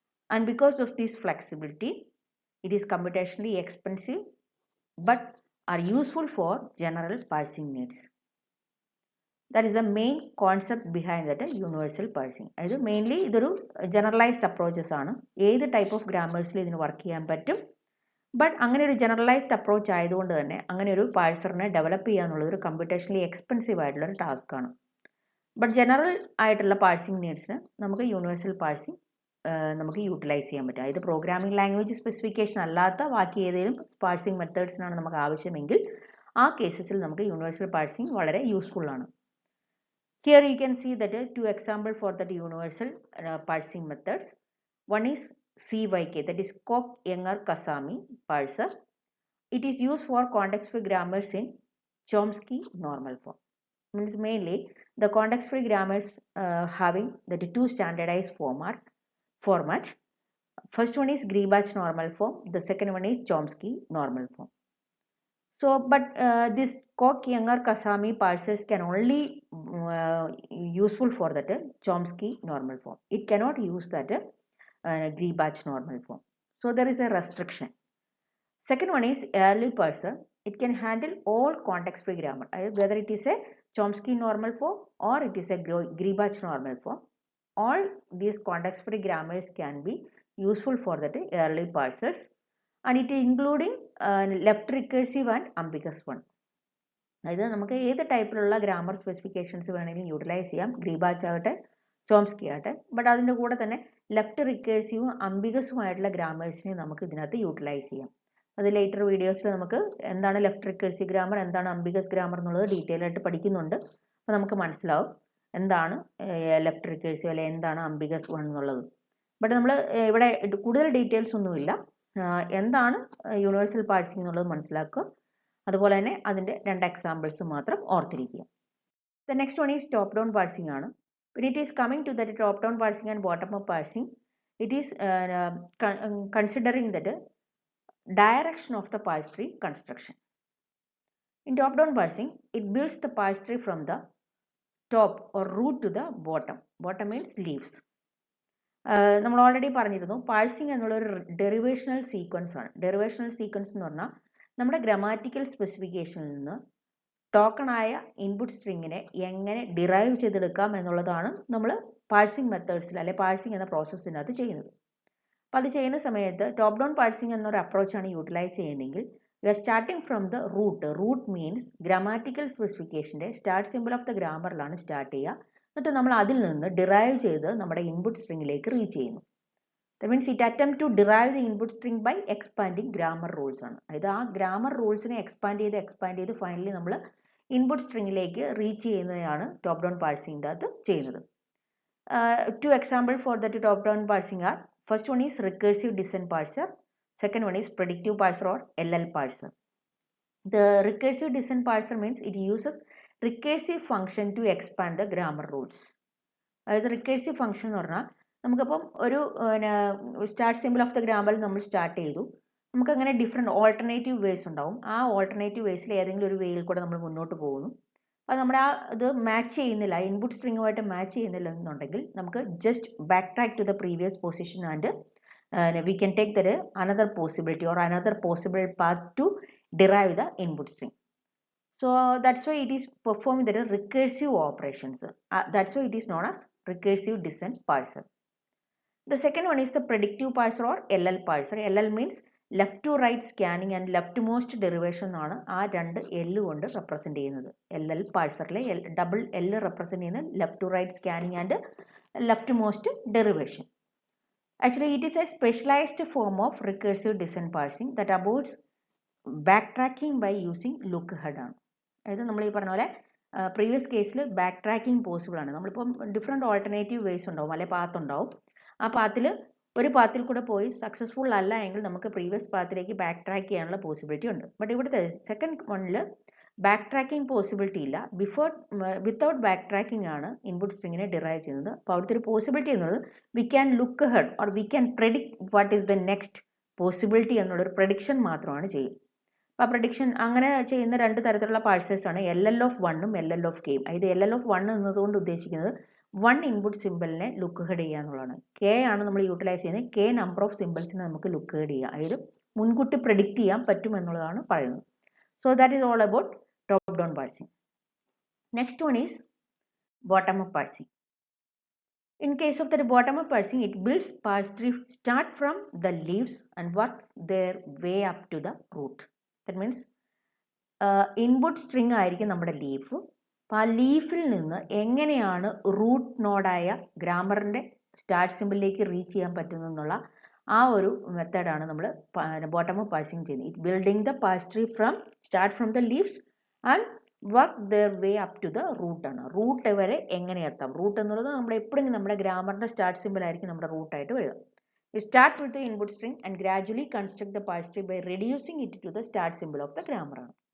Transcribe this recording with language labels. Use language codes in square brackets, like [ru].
[en] And because of this flexibility, it is computationally expensive but are useful for general parsing needs. That is the main concept behind that universal parsing. That is mainly [ml] idoru [en] generalized approaches aanu. Either type of grammars [ml] il idinu [en] work [ml] cheyan pattum. But അങ്ങനെ ഒരു generalised approach ആയതുകൊണ്ട് തന്നെ അങ്ങനെ ഒരു പാഴ്സറിനെ develop ചെയ്യാന്നുള്ളത് ഒരു computationally expensive ആയിട്ടുള്ള ഒരു ടാസ്ക് ആണ്. ബട്ട് ജനറൽ ആയിട്ടുള്ള പാഴ്സിംഗ് നീഡ്സിന് നമുക്ക് യൂണിവേഴ്സൽ പാഴ്സിംഗ് നമുക്ക് യൂട്ടിലൈസ് ചെയ്യാൻ പറ്റും. അതായത് പ്രോഗ്രാമിംഗ് ലാംഗ്വേജ് സ്പെസിഫിക്കേഷൻ അല്ലാത്ത ബാക്കി ഏതെങ്കിലും പാഴ്സിംഗ് മെത്തേഡ്സിനാണ് നമുക്ക് ആവശ്യമെങ്കിൽ ആ കേസസിൽ നമുക്ക് യൂണിവേഴ്സൽ പാഴ്സിംഗ് വളരെ യൂസ്ഫുൾ ആണ്. [en] Here you can see that two examples for that universal parsing methods. One is CYK, that is Koch-Yenger-Kasami parser. It is used for context-free grammars in Chomsky normal form. Means mainly the context-free grammars having the two standardized formats. First one is Greibach normal form. The second one is Chomsky normal form. So, but this Koch-Yenger-Kasami parsers can only useful for that Chomsky normal form. It cannot use that Greibach normal form. So there is a restriction. Second one is early parser. It can handle all context-free grammar, whether it is a Chomsky normal form or it is a Greibach normal form. All these context-free grammars can be useful for that early parsers, and it is including left recursive and ambiguous one. [ml] അതായത് നമുക്ക് ഏത് ടൈപ്പിലുള്ള grammar specifications വേണമെങ്കിലും utilise ചെയ്യാം, ഗ്രീബാച്ച് ആകട്ടെ Chomsky ആകട്ടെ. But അതിൻ്റെ കൂടെ തന്നെ ലെഫ്റ്റ് റിക്കേഴ്സീവും അംബിഗസുമായിട്ടുള്ള ഗ്രാമേഴ്സിനെ നമുക്ക് ഇതിനകത്ത് യൂട്ടിലൈസ് ചെയ്യാം. അത് ലേറ്റർ വീഡിയോസിൽ നമുക്ക് എന്താണ് ലെഫ്റ്റ് റിക്കേഴ്സീവ് ഗ്രാമർ, എന്താണ് അംബിഗസ് ഗ്രാമർ എന്നുള്ളത് ഡീറ്റെയിൽ ആയിട്ട് പഠിക്കുന്നുണ്ട്. അപ്പോൾ നമുക്ക് മനസ്സിലാവും എന്താണ് ലെഫ്റ്റ് റിക്കേഴ്സീവ് അല്ലെങ്കിൽ എന്താണ് അംബിഗസ് വൺ എന്നുള്ളത്. ബട്ട് നമ്മൾ ഇവിടെ കൂടുതൽ ഡീറ്റെയിൽസ് ഒന്നുമില്ല, എന്താണ് യൂണിവേഴ്സൽ പാഴ്സിംഗ് എന്നുള്ളത് മനസ്സിലാക്കുക. അതുപോലെ തന്നെ അതിൻ്റെ രണ്ട് എക്സാമ്പിൾസ് മാത്രം ഓർത്തിരിക്കുക. [en] The next one is top down parsing ആണ്. When it is coming to that top down parsing and bottom up parsing, it is considering that direction of the parse tree construction. In top down parsing, it builds the parse tree from the top or root to the bottom. Bottom means leaves. [ml] നമ്മൾ already പറഞ്ഞിരുന്നു parsing എന്നുള്ളൊരു ഡെറിവേഷണൽ sequence ആണ്. ഡെറിവേഷണൽ sequence എന്ന് പറഞ്ഞാൽ നമ്മുടെ grammatical സ്പെസിഫിക്കേഷനിൽ നിന്ന് ടോക്കണായ input സ്ട്രിങ്ങിനെ എങ്ങനെ derive ചെയ്തെടുക്കാം എന്നുള്ളതാണ് നമ്മൾ പാഴ്സിംഗ് മെത്തേഡ്സിൽ അല്ലെ പാഴ്സിംഗ് എന്ന പ്രോസസ്സിനകത്ത് ചെയ്യുന്നത്. അപ്പോൾ അത് ചെയ്യുന്ന സമയത്ത് ടോപ്പ് ഡൗൺ പാഴ്സിംഗ് എന്നൊരു അപ്രോച്ചാണ് യൂട്ടിലൈസ് ചെയ്യുന്നതെങ്കിൽ [en] We are starting from the root. [ml] Root means grammatical സ്പെസിഫിക്കേഷൻ്റെ start simple of the ഗ്രാമറിലാണ് start ചെയ്യുക. എന്നിട്ട് നമ്മൾ അതിൽ നിന്ന് ഡിറൈവ് ചെയ്ത് നമ്മുടെ ഇൻപുട്ട് സ്ട്രിങ്ങിലേക്ക് റീച്ച് ചെയ്യുന്നു. [en] That means it attempt to derive the input string by expanding grammar rules ആണ്. [ml] അതായത് ആ ഗ്രാമർ റൂൾസിനെ എക്സ്പാൻഡ് ചെയ്ത് ഫൈനലി നമ്മൾ ഇൻപുട്ട് സ്ട്രിങ്ങിലേക്ക് റീച്ച് ചെയ്യുന്നതാണ് ടോപ്പ് ഡൗൺ പാഴ്സിംഗിൻ്റെ അകത്ത് ചെയ്യുന്നത്. [en] Two examples for the top-down parsing are, first one is recursive descent parser, second one is predictive parser or LL parser. The recursive descent parser means it uses recursive function to expand the grammar rules. [ml] അതായത് recursive function എന്ന് പറഞ്ഞാൽ നമുക്കപ്പം ഒരു start simple of the ഗ്രാമറിൽ നമ്മൾ start ചെയ്തു, നമുക്കങ്ങനെ different alternative vase ഉണ്ടാവും. ആ alternative വേസിൽ ഏതെങ്കിലും ഒരു വേയിൽ കൂടെ നമ്മൾ മുന്നോട്ട് പോകുന്നു. അത് നമ്മുടെ ആ ഇത് മാച്ച് ചെയ്യുന്നില്ല, ഇൻപുട്ട് സ്ട്രിങ്ങുമായിട്ട് മാച്ച് ചെയ്യുന്നില്ല എന്നുണ്ടെങ്കിൽ നമുക്ക് [en] Just backtrack to the previous position and we can take the another possibility or another possible path to derive the input string. So that's why it is performing the recursive operations. That's why it is known as recursive descent parser. The second one is the predictive parser or LL parser. LL means left to right scanning and leftmost derivation [ml] ആണ് ആ രണ്ട് L കൊണ്ട് represent ചെയ്യുന്നത്. LL പാഴ്സറിലെ double L represent ചെയ്യുന്നത് [en] Left to right scanning and leftmost derivation. Actually, it is a specialized form of recursive descent parsing that avoids backtracking by using look-ahead ആണ്. [ml] അതായത് നമ്മൾ ഈ പറഞ്ഞ പോലെ പ്രീവിയസ് കേസിൽ ബാക്ക് ട്രാക്കിംഗ് പോസിബിൾ ആണ്. നമ്മളിപ്പം ഡിഫറെൻറ്റ് ഓൾട്ടർനേറ്റീവ് വേസ് ഉണ്ടാവും, അല്ലെ പാത്ത് ഉണ്ടാവും. ആ പാത്തിൽ ഒരു പാത്തിൽ കൂടെ പോയി സക്സസ്ഫുൾ അല്ല എങ്കിൽ നമുക്ക് പ്രീവിയസ് പാത്തിലേക്ക് ബാക്ക് ട്രാക്ക് ചെയ്യാനുള്ള പോസിബിലിറ്റി ഉണ്ട്. ബട്ട് ഇവിടുത്തെ സെക്കൻഡ് വണ്ണിൽ ബാക്ക് ട്രാക്കിംഗ് പോസിബിലിറ്റി ഇല്ല. വിത്തൗട്ട് ബാക്ക് ട്രാക്കിംഗ് ആണ് ഇൻപുട്ട് സ്ട്രിങ്ങിനെ ഡിറൈവ് ചെയ്യുന്നത്. അപ്പോൾ അവിടുത്തെ ഒരു പോസിബിലിറ്റി എന്നുള്ളത് [en] we can look ahead or we can predict what is the next possibility [ml] എന്നുള്ളൊരു പ്രഡിക്ഷൻ മാത്രമാണ് ചെയ്യുക. അപ്പോൾ ആ പ്രഡിക്ഷൻ അങ്ങനെ ചെയ്യുന്ന രണ്ട് തരത്തിലുള്ള പാഴ്സേഴ്സ് ആണ് LL of 1 ഉം LL of K. ഇത് LL of 1 എന്നതുകൊണ്ട് ഉദ്ദേശിക്കുന്നത് വൺ ഇൻപുട്ട് സിമ്പിളിനെ ലുക്ക് ഹെഡ് ചെയ്യുക എന്നുള്ളതാണ്. K ആണ് നമ്മൾ യൂട്ടിലൈസ് ചെയ്യുന്നത്. K നമ്പർ ഓഫ് സിമ്പിൾസിനെ നമുക്ക് ലുക്ക് ഹെഡ് ചെയ്യാം, അതായത് മുൻകൂട്ടി പ്രെഡിക്റ്റ് ചെയ്യാൻ പറ്റും എന്നുള്ളതാണ് പറയുന്നത്. [en] So that is all about top down parsing. Next one is bottom up parsing. In case of the bottom up parsing, it builds parse tree start from the leaves and work their way up to the root. That means [ml] input string ആയിരിക്കും നമ്മുടെ leaf. അപ്പോൾ ആ ലീഫിൽ നിന്ന് എങ്ങനെയാണ് root നോഡായ ഗ്രാമറിൻ്റെ start സിമ്പിളിലേക്ക് reach ചെയ്യാൻ പറ്റുന്നതെന്നുള്ള ആ ഒരു മെത്തേഡാണ് നമ്മൾ ബോട്ടം അപ്പ് പാഴ്സിങ് ചെയ്യുന്നത്. [en] It building the parse tree from start from the leaves and work their way up to the root ആണ്. [ml] റൂട്ട് വരെ എങ്ങനെ എത്താം? റൂട്ട് എന്നുള്ളത് നമ്മൾ എപ്പോഴും നമ്മുടെ ഗ്രാമറിൻ്റെ സ്റ്റാർട്ട് സിമ്പിൾ ആയിരിക്കും നമ്മുടെ റൂട്ടായിട്ട് വരിക. [en] We start with the input string and gradually construct the parse tree by reducing it to the start symbol of the grammar.